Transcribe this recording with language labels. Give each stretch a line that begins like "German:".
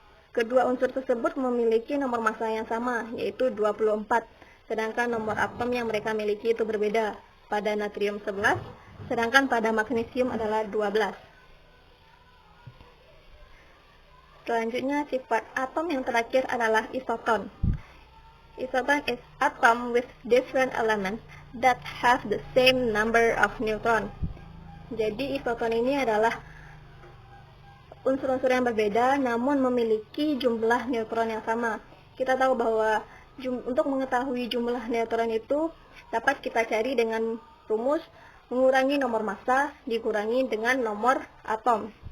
Indonesian: Kedua unsur tersebut memiliki nomor massa yang sama, yaitu 24. Sedangkan nomor atom yang mereka miliki itu berbeda. Pada natrium 11, sedangkan pada magnesium adalah 12. Selanjutnya sifat atom yang terakhir adalah isoton.
English: Isoton is atom with different elements that have the same number of neutron.
Indonesian: Jadi isoton ini adalah unsur-unsur yang berbeda namun memiliki jumlah neutron yang sama. Kita tahu bahwa untuk mengetahui jumlah neutron itu dapat kita cari dengan rumus mengurangi nomor massa dikurangi dengan nomor atom.